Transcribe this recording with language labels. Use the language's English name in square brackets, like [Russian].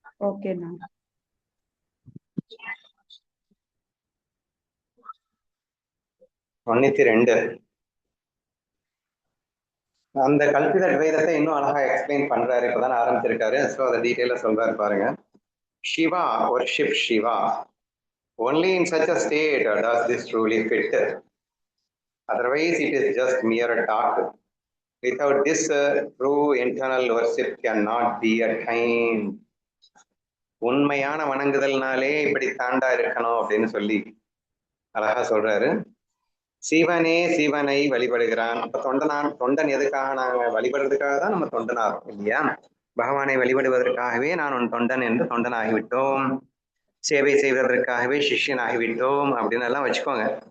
[Tamil] ஓகேண்ணா. 92 அந்த கல்பித அத்வைதத்தை இன்னும் அழகா எக்ஸ்பிளைன் பண்றாரு, இப்பதான் ஆரம்பிச்சிருக்காரு. ஸோ அதை டீட்டெயிலா சொல்றாரு பாருங்க. [English] Shiva worship Shiva. Only in such a state does this truly fit. Otherwise, it is just mere talk. Without this, true internal worship cannot be attained. [Tamil] உண்மையான வணங்குதல்னாலே இப்படி தாண்டா இருக்கணும் அப்படின்னு சொல்லி அழகா சொல்றாரு. சிவனே சிவனை வழிபடுகிறான். அப்ப தொண்டன் எதுக்காக நாங்க வழிபடுறதுக்காக தான் நம்ம தொண்டனாகிறோம் இல்லையா? பகவானை வழிபடுவதற்காகவே நான் உன் தொண்டன் என்று தொண்டன் ஆகிவிட்டோம், சேவை செய்வதற்காகவே சிஷ்யன் ஆகிவிட்டோம் அப்படின்னு எல்லாம் வச்சுக்கோங்க.